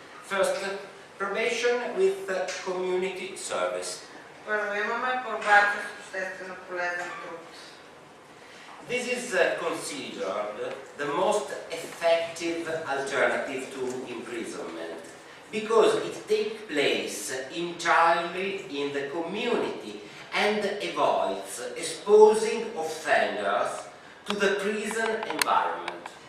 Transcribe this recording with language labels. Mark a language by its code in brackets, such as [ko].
[en] First, probation with community service. [bg] Първо имаме борбата с обществено полезен труд. [en] This is considered the most effective alternative to imprisonment because it takes place entirely in the community and avoids exposing offenders to the prison environment.